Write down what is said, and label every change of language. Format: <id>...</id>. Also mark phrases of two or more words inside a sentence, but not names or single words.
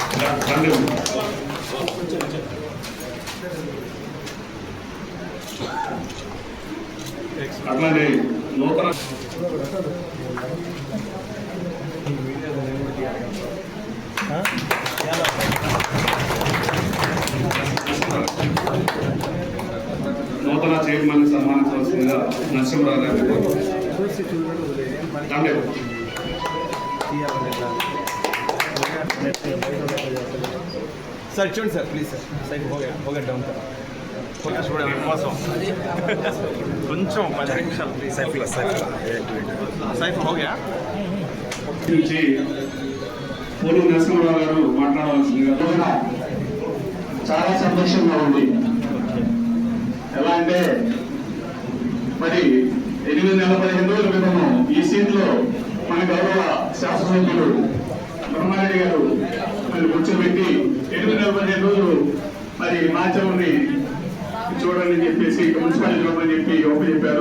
<te>అట్లానే నూతన నూతన చైర్మన్ సన్మానించవలసిందిగా నరసింహరావు గారు</te> <hi>सर चुन सर प्लीज सर सही हो गया डाउन करो</hi> <te>కొంచెం 10 నిమిషాలు ప్లీజ్</te> <hi>సైఫ్ हो गया</hi> <te>నుంచి పోలు నరసింహరావు గారు మాట్లాడవలసిందిగా. చాలా సంతోషంగా ఉంది. ఎలా అంటే మరి 8 నెలల 15 రోజుల క్రితము ఈ సీట్లో మన గౌరవ శాసనసభ్యులు బ్రహ్మారెడ్డి గారు మరి కూర్చోబెట్టి 8 నెలల 15 రోజులు మరి మాచవుని చూడండి అని చెప్పేసి మున్సిపాలిటీ అని చెప్పి చెప్పారు.</te>